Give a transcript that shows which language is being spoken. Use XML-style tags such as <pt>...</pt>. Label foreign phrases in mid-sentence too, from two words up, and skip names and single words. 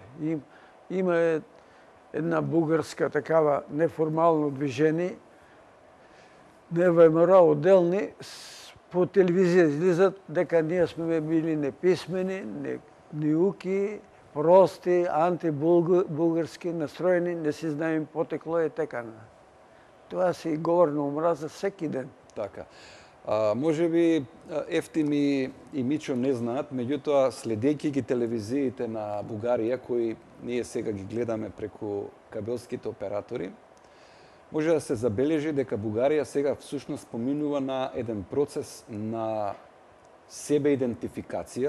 <bg>Има една българска такава неформално движение, не ВМРО отделни, по телевизия излизат дека ние сме били неписмени, неуки, прости, антибулгарски настроени, не си знаем потекло и така. Това си говор на омраза всеки ден.</bg> <mk>Така. Може би Ефтим и Мичо не знаат, меѓутоа следејќи ги телевизиите на Бугарија, кои ние сега ги гледаме преку кабелските оператори, може да се забележи дека Бугарија сега всушност поминува на еден процес на себеидентификација</mk>